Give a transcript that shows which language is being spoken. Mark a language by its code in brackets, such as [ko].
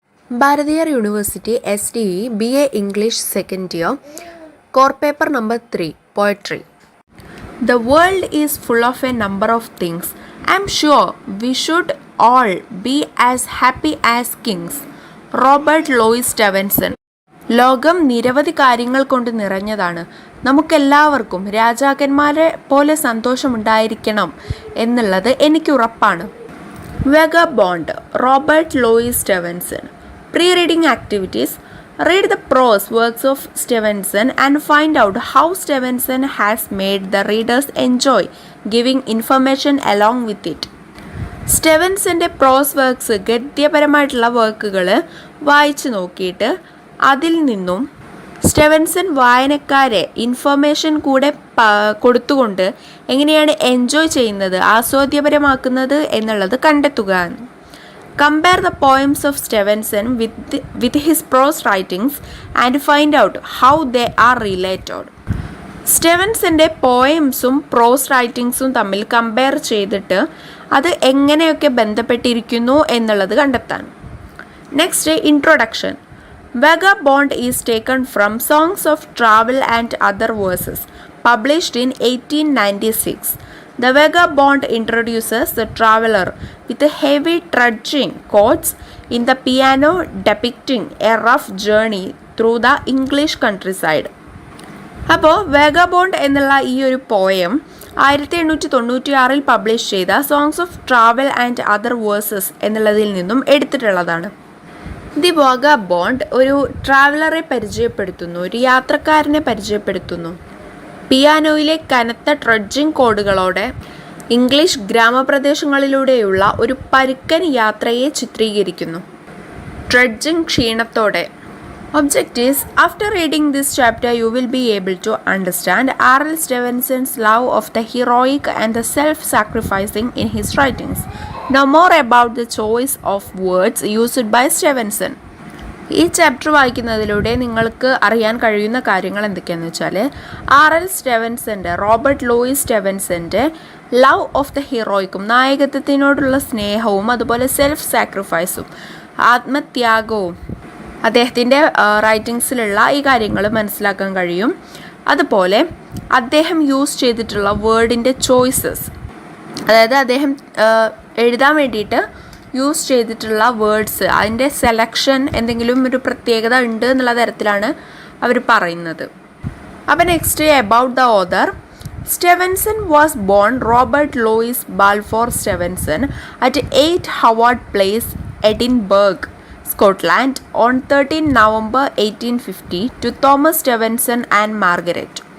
[en] Bharathiar University SDE BA English second year, core paper number 3, Poetry. The world is full of a number of things. I'm sure we should all be as happy as kings. [ml] Robert Lois സ്റ്റെവൻസൺ. ലോകം നിരവധി കാര്യങ്ങൾ കൊണ്ട് നിറഞ്ഞതാണ്. നമുക്കെല്ലാവർക്കും രാജാക്കന്മാരെ പോലെ സന്തോഷമുണ്ടായിരിക്കണം എന്നുള്ളത് എനിക്ക് ഉറപ്പാണ്. [en] Vagabond, Robert Louis Stevenson. Pre-reading activities. Read the prose works of Stevenson and find out how Stevenson has made the readers enjoy giving information along with it. [ml] സ്റ്റെവൻസൻ്റെ pros works ഗദ്യപരമായിട്ടുള്ള വർക്കുകൾ വായിച്ചു നോക്കിയിട്ട് അതിൽ നിന്നും സ്റ്റെവൻസൺ വായനക്കാരെ ഇൻഫർമേഷൻ കൂടെ കൊടുത്തുകൊണ്ട് എങ്ങനെയാണ് എൻജോയ് ചെയ്യുന്നത്, ആസ്വാദ്യപരമാക്കുന്നത് എന്നുള്ളത് കണ്ടെത്തുക. [en] Compare the poems of Stevenson with his prose writings and find out how they are related. [ml] സ്റ്റെവൻസൻ്റെ പോയംസും പ്രോസ് റൈറ്റിങ്സും തമ്മിൽ കമ്പയർ ചെയ്തിട്ട് അത് എങ്ങനെയൊക്കെ ബന്ധപ്പെട്ടിരിക്കുന്നു എന്നുള്ളത് കണ്ടെത്താൻ. [en] Next, introduction. Vagabond is taken from Songs of Travel and Other Verses, published in 1896. The Vagabond introduces the traveler with a heavy trudging chords in the piano depicting a rough journey through the English countryside. [ml] അപ്പോൾ vagabond എന്നുള്ള ഈ ഒരു poem 1896 publish ചെയ്ത songs of travel and other versus എന്നുള്ളതിൽ നിന്നും എടുത്തിട്ടുള്ളതാണ്. The vagabond ഒരു ട്രാവലറെ പരിചയപ്പെടുത്തുന്നു, ഒരു യാത്രക്കാരനെ പരിചയപ്പെടുത്തുന്നു. പിയാനോയിലെ കനത്ത ട്രഡ്ജിങ് കോഡുകളോടെ ഇംഗ്ലീഷ് ഗ്രാമപ്രദേശങ്ങളിലൂടെയുള്ള ഒരു പരുക്കൻ യാത്രയെ ചിത്രീകരിക്കുന്നു. Trudging ക്ഷീണത്തോടെ. Objectives. [en] After reading this chapter, you will be able to understand R.L. Stevenson's love of the heroic and the self-sacrificing in his writings. Know more about the choice of words used by Stevenson. [ml] ഈ chapter വായിക്കുന്നതിലൂടെ നിങ്ങൾക്ക് അറിയാൻ കഴിയുന്ന കാര്യങ്ങൾ എന്തൊക്കെയാണെന്ന് വെച്ചാൽ, R.L. സ്റ്റെവൻസൻ്റെ, Robert Luis സ്റ്റെവൻസൻ്റെ love of the ഹീറോയ്ക്കും, നായകത്വത്തിനോടുള്ള സ്നേഹവും, അതുപോലെ സെൽഫ് സാക്രിഫൈസും, ആത്മത്യാഗവും അദ്ദേഹത്തിൻ്റെ റൈറ്റിങ്സിലുള്ള ഈ കാര്യങ്ങൾ മനസ്സിലാക്കാൻ കഴിയും. അതുപോലെ അദ്ദേഹം യൂസ് ചെയ്തിട്ടുള്ള വേർഡിൻ്റെ ചോയ്സസ്, അതായത് അദ്ദേഹം എഴുതാൻ വേണ്ടിയിട്ട് യൂസ് ചെയ്തിട്ടുള്ള വേർഡ്സ്, അതിൻ്റെ സെലക്ഷൻ എന്തെങ്കിലും ഒരു പ്രത്യേകത ഉണ്ട് എന്നുള്ള തരത്തിലാണ് അവർ പറയുന്നത്. [en] അപ്പോൾ next, about the author. Stevenson was born Robert Louis Balfour Stevenson at 8 Howard Place, Edinburgh, Scotland on 13 November 1850 to Thomas Stevenson and Margaret.